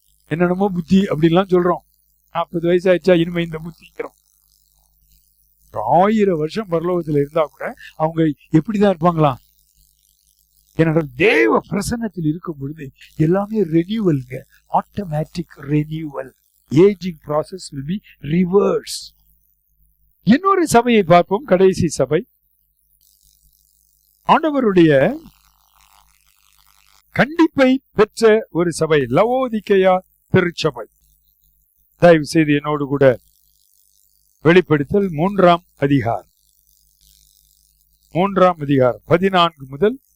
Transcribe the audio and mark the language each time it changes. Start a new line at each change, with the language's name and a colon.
Tamil: என்னென்னமோ புத்தி அப்படின்லாம் சொல்றோம். 40 வயசு ஆயிடுச்சா இனிமே இந்த புத்திக்கிறோம். 1000 வருஷம் பரலோகத்துல இருந்தா கூட அவங்க எப்படிதான் இருப்பாங்களாம்? ஏனென்றால் தேவ பிரசன்னத்தில் இருக்கும் பொழுது எல்லாமே ரெனியூவல்ங்க, automatic renewal.
English: Aging process will be reverse.
Tamil: இன்னொரு சபையை பார்ப்போம், கடைசி சபை. ஆண்டவருடைய கண்டிப்பை பெற்ற ஒரு சபை, லவோதிக்கேயா திருச்சபை. தயவு செய்து என்னோடு கூட வெளிப்படுத்தல் 3ஆம் அதிகாரம் 14 முதல்